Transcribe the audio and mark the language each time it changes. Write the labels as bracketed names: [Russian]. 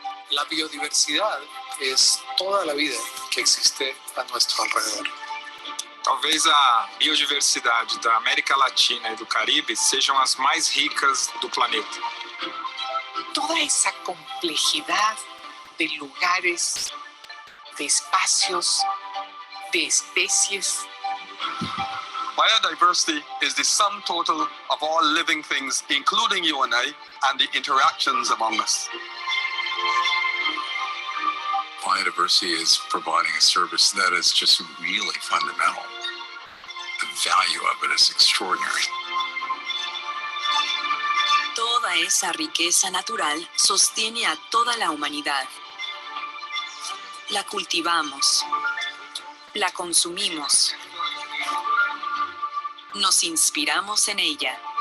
[Spanish] La biodiversidad es toda la vida que existe a nuestro alrededor. [Portuguese] Talvez a biodiversidade da América Latina e do Caribe sejam as mais ricas do planeta. [Spanish] Toda esa complejidad de lugares, de espacios, de especies. [English] Biodiversity is the sum total of all living things, including you and I, and the interactions among us. Biodiversity is providing a service that is just really fundamental. The value of it is extraordinary. [Spanish] Toda esa riqueza natural sostiene a toda la humanidad. La cultivamos, la consumimos, nos inspiramos en ella.